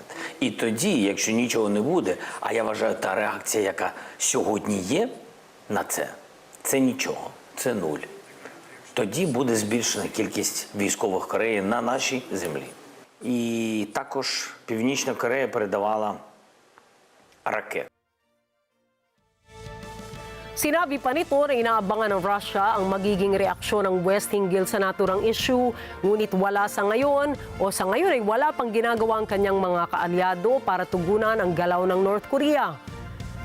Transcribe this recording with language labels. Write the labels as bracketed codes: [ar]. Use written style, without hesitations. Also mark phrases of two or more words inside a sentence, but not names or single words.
[uk] І тоді, якщо нічого не буде, а я вважаю, та реакція, яка сьогодні є на це нічого, це нуль. Тоді буде збільшена кількість військових Кореї на нашій землі. І також Північна Корея передавала ракети. [tl] Sinabi pa nito na inaabangan ng Russia ang magiging reaksyon ng West hinggil sa naturang issue, ngunit wala sa ngayon ay wala pang ginagawa ang kanyang mga kaalyado para tugunan ang galaw ng North Korea.